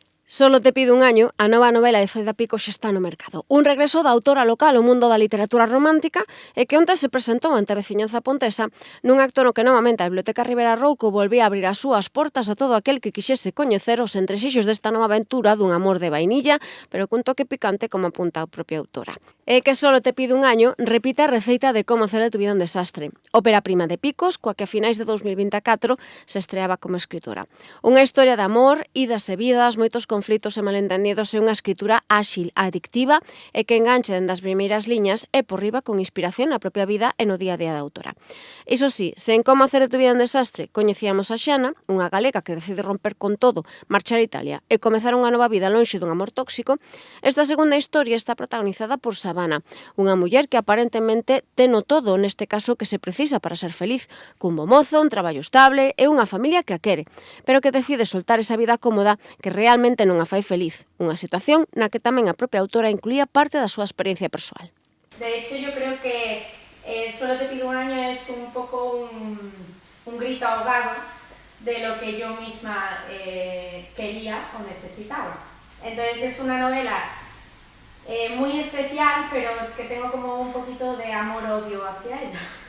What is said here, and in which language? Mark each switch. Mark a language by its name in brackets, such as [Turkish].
[Galician] Solo te pido un año, a nova novela de Zaida Picos xa está no mercado. Un regreso da autora local ao mundo da literatura romántica e que onte se presentou ante a veciñanza pontesa nun acto no que novamente a Biblioteca Ribera Rouco volvía a abrir as súas portas a todo aquel que quixese coñecer os entresixos desta nova aventura dun amor de vainilla, pero cun toque picante como apunta a propia autora. E que Solo te pido un año repite a receita de Como hacer de tu vida un desastre, ópera prima de Picos, coa que a finais de 2024 se estreaba como escritora. Unha historia de amor, idas e vidas, moitos conflitos e malentendidos e unha escritura áxil, adictiva e que enganche dende as primeiras liñas e por riba con inspiración na propia vida e no día a día da autora. Iso sí, se en Como hacer de tu vida un desastre coñecíamos a Xana, unha galega que decide romper con todo, marchar a Italia e comezar unha nova vida lonxe dun amor tóxico, esta segunda historia está protagonizada por Sabana, unha muller que aparentemente teno todo neste caso que se precisa para ser feliz, cun bo mozo, un traballo estable e unha familia que a quere, pero que decide soltar esa vida cómoda que realmente non a fai feliz, unha situación na que tamén a propia autora incluía parte da súa experiencia persoal. [Spanish] De hecho, yo creo que Solo te pido un año es un poco un grito ahogado de lo que yo misma quería o necesitaba. Entonces es una novela muy especial, pero que tengo como un poquito de amor-odio hacia ella.